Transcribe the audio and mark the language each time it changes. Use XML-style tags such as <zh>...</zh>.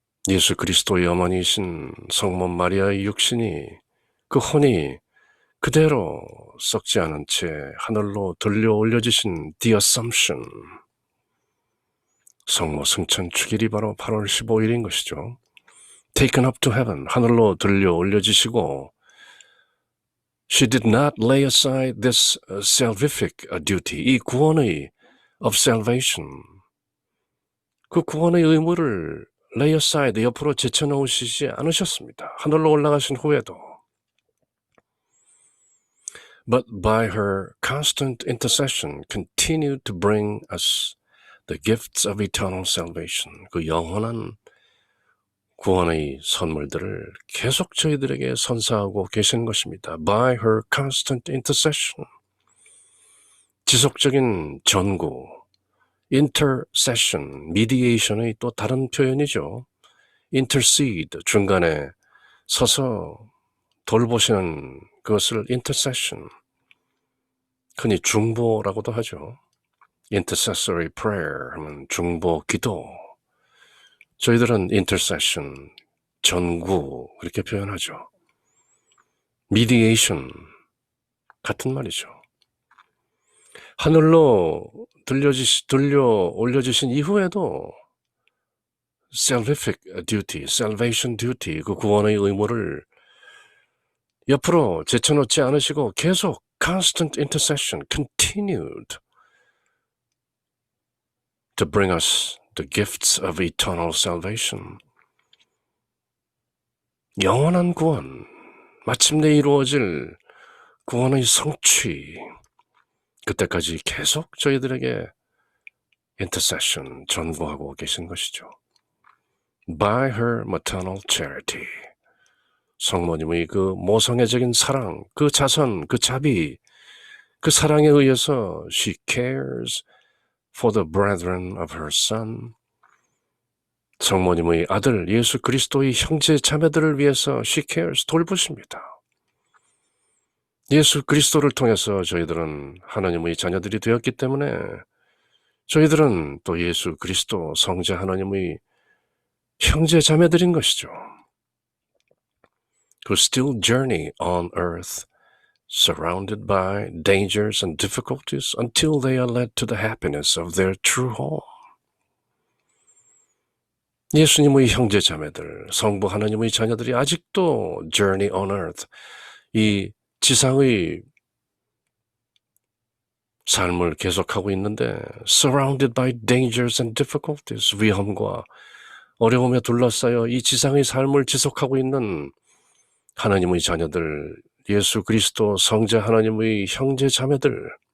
<ko>예수 그리스도의 어머니이신 성모 마리아의 육신이, 그 혼이 그대로 썩지 않은 채 하늘로 들려 올려지신 The Assumption, 성모 승천 축일이 바로 8월 15일인 것이죠.</ko> <en>Taken up to heaven,</en> <ko>하늘로 들려 올려지시고</ko> <en>She did not lay aside this salvific duty,</en> <ko>이 구원의</ko> <en>of salvation,</en> <ko>그 구원의 의무를</ko> <en>lay aside,</en> <ko>옆으로 제쳐놓으시지 않으셨습니다. 하늘로 올라가신 후에도.</ko> <en>But by her constant intercession continued to bring us the gifts of eternal salvation,</en> <ko>그 영원한 구원의 선물들을 계속 저희들에게 선사하고 계신 것입니다.</ko> <en>By her constant intercession,</en> <ko>지속적인 전구, intercession, mediation의 또 다른 표현이죠. intercede, 중간에 서서 돌보시는 그것을 intercession, 흔히 중보라고도 하죠.</ko> <en>intercessory prayer</en> <ko>하면 중보 기도. 저희들은 intercession, 전구 그렇게 표현하죠. mediation 같은 말이죠. 하늘로 들려 올려지신 이후에도</ko> <en>salvific duty, salvation duty,</en> <ko>그 구원의 의무를 옆으로 제쳐놓지 않으시고 계속</ko> <en>constant intercession, continued to bring us the gifts of eternal salvation.</en> <ko>영원한 구원, 마침내 이루어질 구원의 성취, 그때까지 계속 저희들에게 intercession, 전구하고 계신 것이죠.</ko> <en>By her maternal charity,</en> <ko>성모님의 그 모성애적인 사랑, 그 자선, 그 자비, 그 사랑에 의해서</ko> <en>she cares for the brethren of her son,</en> <ko>성모님의 아들 예수 그리스도의 형제 자매들을 위해서</ko> <en>she cares,</en> <ko>돌보십니다. 예수 그리스도를 통해서 저희들은 하나님의 자녀들이 되었기 때문에 저희들은 또 예수 그리스도 성자 하나님의 형제 자매들인 것이죠.</ko> <en>Who still journey on earth, surrounded by dangers and difficulties until they are led to the happiness of their true home.</en> <ko>예수님의 형제 자매들, 성부 하나님의 자녀들이 아직도</ko> <en>journey on earth,</en> <ko>이 지상의 삶을 계속하고 있는데</ko> <en>surrounded by dangers and difficulties,</en> <ko>위험과 어려움에 둘러싸여 이 지상의 삶을 지속하고 있는 하나님의 자녀들, 예수 그리스도 성자 하나님의 형제 자매들을</ko>